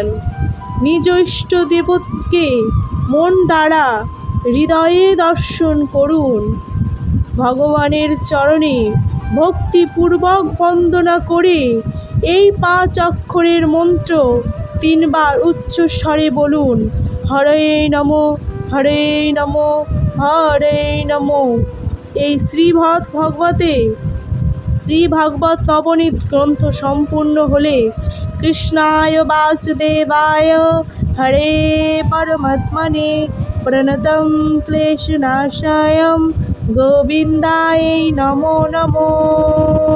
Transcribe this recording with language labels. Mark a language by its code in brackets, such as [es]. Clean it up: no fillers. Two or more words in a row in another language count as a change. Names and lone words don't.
[bn] নিজ ইষ্ট দেবতাকে মন দ্বারা হৃদয়ে দর্শন করুন। ভগবানের চরণে ভক্তিপূর্বক বন্দনা করে এই 5 অক্ষরের মন্ত্র 3 বার উচ্চ স্বরে বলুন, [sa] হরে নমঃ, হরে নমঃ, হরে নমঃ। [bn] এই শ্রীভাগবত নবনীত গ্রন্থ সম্পূর্ণ হলে [sa] কৃষ্ণায় বাসুদেবায় হরে পরমাত্মনে প্রণতং ক্লেশনাশায় গোবিন্দায় নমো নমঃ।